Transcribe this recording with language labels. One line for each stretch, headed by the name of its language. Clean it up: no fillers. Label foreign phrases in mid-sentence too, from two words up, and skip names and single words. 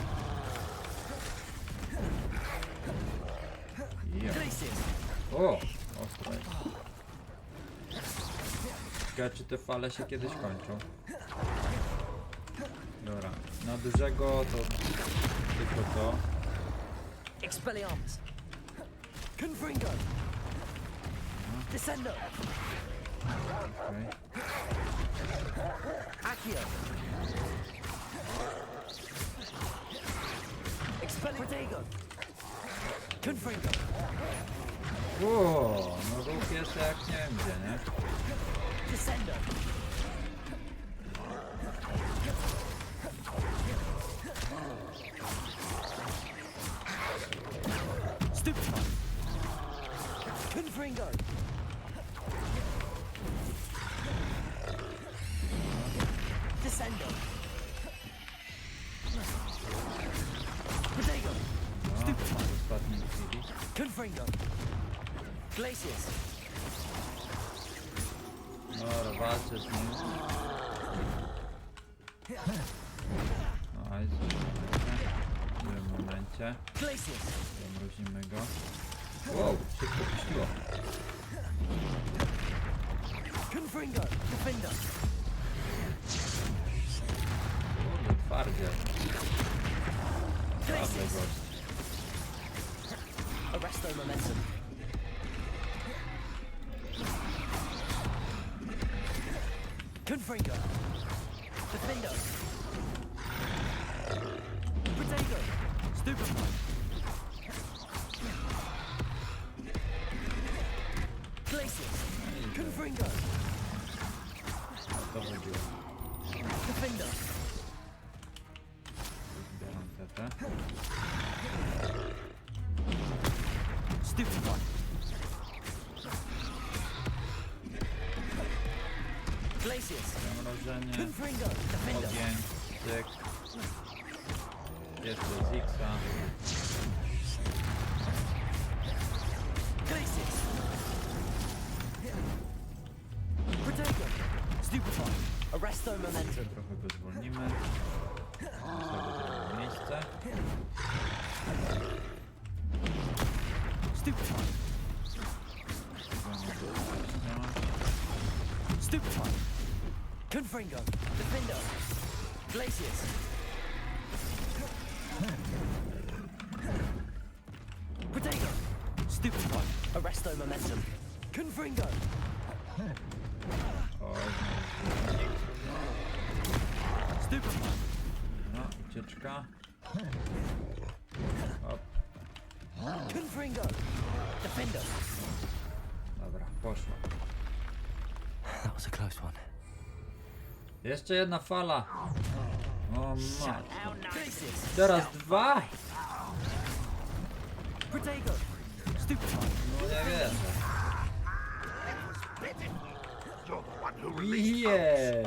Polish: Yeah. Glacius! O! Ostro jest. Ciekawe, czy te fale się kiedyś kończą. Dobra, na dużego to tylko to. Expelliarmus. Confringo. Descendo. Okej. Accio. Expelliarmus. Confringo. Ło, no ruch jest jak nie wiem gdzie, nie? Descendo. Stupefy. Confringo. Descendo. Protego. No, w ostatniej chwili. Confringo. Glacius. Dobra, walczę z nim. No, i w tym momencie Glacius. zamrozimy go. Wow, szybko puściło. Confringo. Defender. Kurde, twardzie. Twardy Glacius. gość. Arresto momentum. Confringo. Defender. Protego. Stupefy. Glacius. Confringo. O to chodziło. Defender. Zbieram tetę. Stupefy. Glacius. Zamrożenie. Confringo. Defender. Ogień. Cyk. Jeszcze Zixa. Glacius. Protego. Stupefy. Arresto momentum. Trochę go zwolnimy. Sobie zrobię miejsce. Stupefy. Możemy go uciśniać. Stupefy. Confringo. Defender. Glacius. Protego. Stupefy. Arresto momentum. Confringo. Oj, znowu Stupefy. no, ucieczka. Hop, Confringo. Defender. dobra, poszło.
English: That was a close one.
Polish: Jeszcze jedna fala. O matko. Glacius. Teraz dwa? Protego. Stupefy. No nie wierzę. Jej!